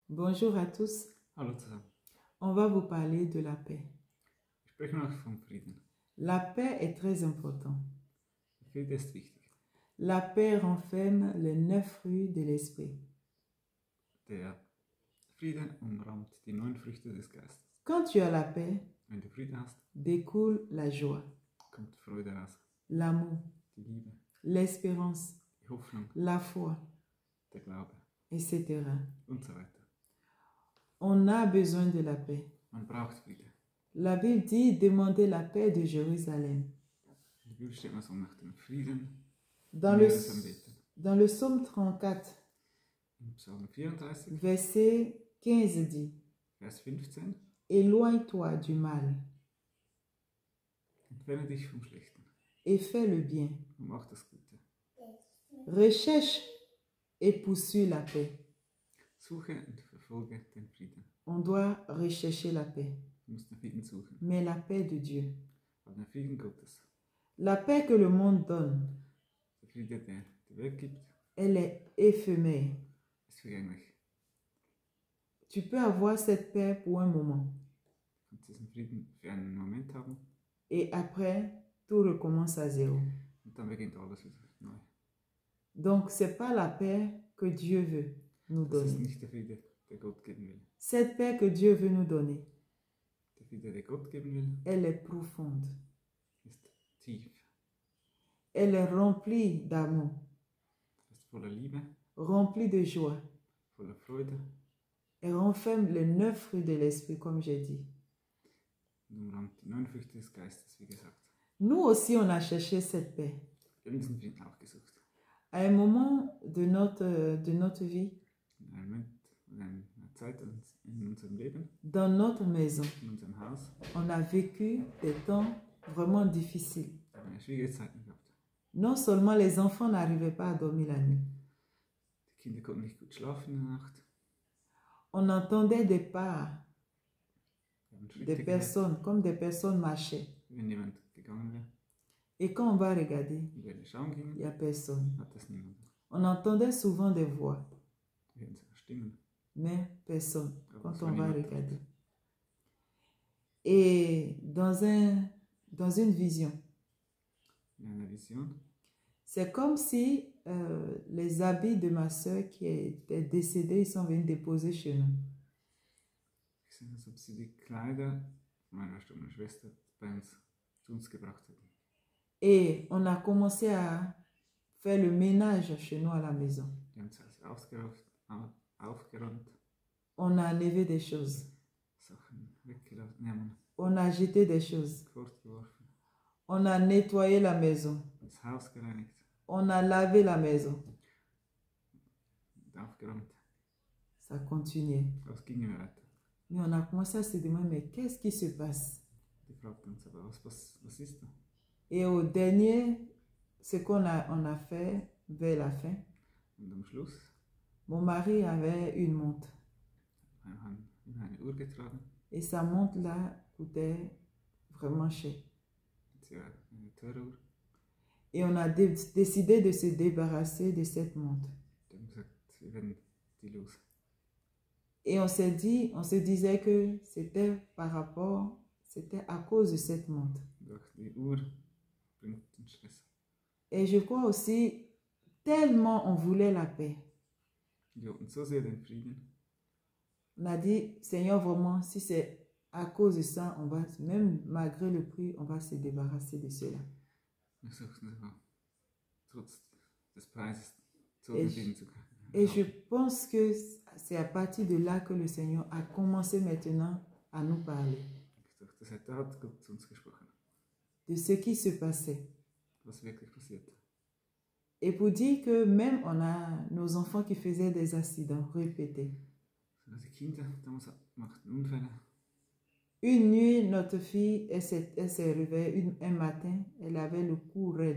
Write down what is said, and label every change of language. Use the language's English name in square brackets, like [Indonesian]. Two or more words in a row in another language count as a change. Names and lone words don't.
[French] Bonjour à tous. [German] Hallo zusammen. [French] On va vous parler de la paix. [German] Wir sprechen auch vom Frieden. [French] La paix est très importante. [German] Der Friede ist wichtig. [French] La paix renferme les 9 fruits de l'esprit. [German] Der Frieden umrahmt die 9 Früchte des Geistes. [French] Quand tu as la paix, [German] Wenn du Frieden hast, [French] découle la joie, [German] kommt Freude raus. [French] l'amour, [German] Die Liebe, [French] l'espérance, [German] die Hoffnung, [French] la foi, [German] der Glaube [French] etc. [German] und so weiter. [French] On a besoin de la paix. [German] Man braucht Friede. [French] La Bible dit demandez la paix de Jérusalem. [German] In der Bibel steht man so nach dem Frieden [French] Dans [German] in [French] le, [German] Jerusalem beten. [French] dans le psaume 34, [German] Im Psalm 34, [French] verset 15 dit, [German] Vers 15, [French] éloigne-toi du mal [German] entferne dich vom Schlechten [French] et fais le bien. [German] und mach das Gute. [French] Recherche et poursuis la paix. [German] Suche und verfolge den Frieden. [French] On doit rechercher la paix, [German] Du musst den Frieden suchen. [French] mais la paix de Dieu. [German] Aber den Frieden Gottes, [French] La paix que le monde donne, [German] der Friede, der die Welt gibt, [French] elle est éphémère. [German] ist vergänglich. [French] Tu peux avoir cette paix pour un moment [German] Du kannst diesen Frieden für einen Moment haben [French] et après, tout recommence à zéro. [German] und dann beginnt alles wieder neu. [French] Donc, ce n'est pas la paix que Dieu veut nous [German] Das ist [French] donner. [German] nicht der Friede, der Gott geben will. [French] Cette paix que Dieu veut nous donner, [German] Der Friede, der Gott geben will, [French] elle est profonde. [German] ist tief, [French] Elle est remplie d'amour, [German] ist voller Liebe, [French] remplie de joie. [German] voller Freude [French] Elle renferme les 9 fruits de l'esprit, comme j'ai dit. [German] und umrahmt die 9 Früchte des Geistes, wie gesagt. [French] Nous aussi, on a cherché cette paix. [German] Wir haben diesen Frieden auch gesucht. [French] À un moment de notre vie, [German] In einem Moment, in einer Zeit in unserem Leben, [French] dans notre maison, [German] in unserem Haus, [French] on a vécu des temps vraiment difficiles. [German] haben wir schwierige Zeiten gehabt. [French] Non seulement les enfants n'arrivaient pas à dormir la nuit, [German] Die Kinder konnten nicht gut schlafen in der Nacht. [French] on entendait des pas [German] Wir haben [French] des [German] Schritte gehört, [French] personnes, comme des personnes marchaient. [German] wenn jemand gegangen wäre. [French] Et quand on va regarder, [German] Und wenn wir schauen [French] il [German] gingen, [French] n'y a personne. [German] hat es niemand. [French] On entendait souvent des voix, [German] Wir hören sogar Stimmen. [French] mais personne [German] Aber [French] quand [German] es [French] on [German] war [French] va [German] niemand [French] regarder. [German] dort. [French] Et dans une vision, [German] In einer Vision [French] c'est comme si les habits de ma soeur qui était décédée, ils sont venus déposer chez nous. [German] Ich sehe, als ob sie die Kleider meiner verstorbenen Schwester bei uns zu uns gebracht hätten. [French] Et on a commencé à faire le ménage chez nous à la maison. [German] Die haben das Haus aufgeräumt, [French] On a enlevé des choses. [German] Sachen weggenommen, [French] On a jeté des choses. [German] fortgeworfen, [French] On a nettoyé la maison. [German] das Haus gereinigt [French] On a lavé la maison. [German] und aufgeräumt. [French] Ça continuait. [German] Das ging immer weiter. [French] Mais on a commencé à se demander, mais qu'est-ce qui se passe? [German] Die fragten uns aber, was ist da? [French] Et au dernier, ce on a fait vers la fin, [German] Und am Schluss [French] mon mari avait une montre. [German] haben wir eine Uhr getragen. [French] Et sa montre-là coûtait vraiment cher. [German] Sie war eine teure Uhr. [French] Et on a décidé de se débarrasser de cette montre. [German] Die haben gesagt, wir werden die los. [French] Et on se disait que c'était à cause de cette montre. [German] Durch die Uhr bringt den Stress. [French] Et je crois aussi, tellement on voulait la paix. [German] Wir wollten so sehr den Frieden. [French] On a dit, Seigneur, vraiment, si c'est à cause de ça, on va, même malgré le prix, on va se débarrasser de cela. [German] Wir suchten sogar trotz des Preises so [French] Et [German] den Frieden zu können. [French] Et je pense que c'est à partir de là que le Seigneur a commencé maintenant à nous parler [German] Da hat Gott zu uns gesprochen, [French] de ce qui se passait. [German] was wirklich passiert. [French] Et pour dire que même on a nos enfants qui faisaient des accidents répétés. [German] Also die Kinder damals machten Unfälle. [French] Une nuit, notre fille, elle s'est réveillée un matin, elle avait le cou raide.